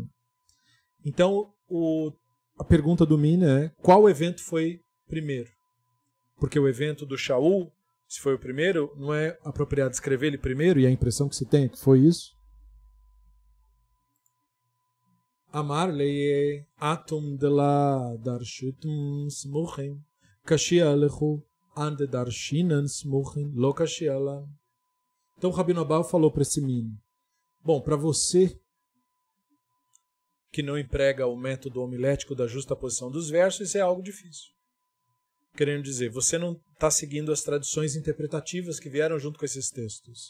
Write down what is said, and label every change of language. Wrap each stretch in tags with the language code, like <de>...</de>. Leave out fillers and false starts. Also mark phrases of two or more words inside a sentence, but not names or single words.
<pt>Então, a pergunta do Min é, qual evento foi primeiro? Porque o evento do Shaul, se foi o primeiro, não é apropriado escrever ele primeiro, e a impressão que se tem é que foi isso?</pt> <arc>אמר ליה אתון דלא דרשיתון סמוכים קשיא לכו אנן דדרשינן סמוכים לא קשיא לן.</arc> <pt>Então o Rabino Abau falou para esse Min, bom, para você que não emprega o método homilético da justa posição dos versos, isso é algo difícil. Querendo dizer, você não está seguindo as tradições interpretativas que vieram junto com esses textos.</pt>